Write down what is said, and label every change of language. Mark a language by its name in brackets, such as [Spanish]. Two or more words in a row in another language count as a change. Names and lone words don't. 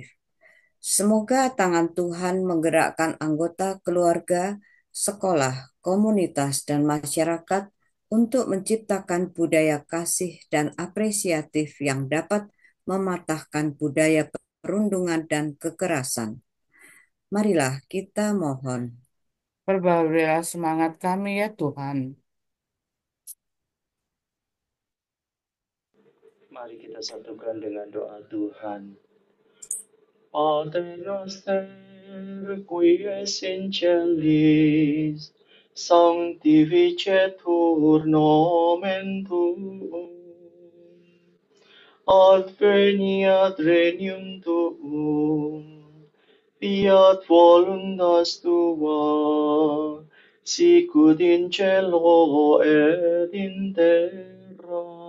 [Indonesian] Semoga tangan Tuhan menggerakkan anggota keluarga, sekolah, komunitas, dan masyarakat untuk menciptakan budaya kasih dan apresiatif yang dapat mematahkan budaya perundungan dan kekerasan. Marilah kita mohon Perbarilah semangat kami ya Tuhan. Mari kita satukan dengan doa Tuhan. [Latin] Pater noster, qui es in celis, sanctificetur nomen tuum, adveniat regnum tuum, fiat voluntas tua, sicut in cielo et in terra.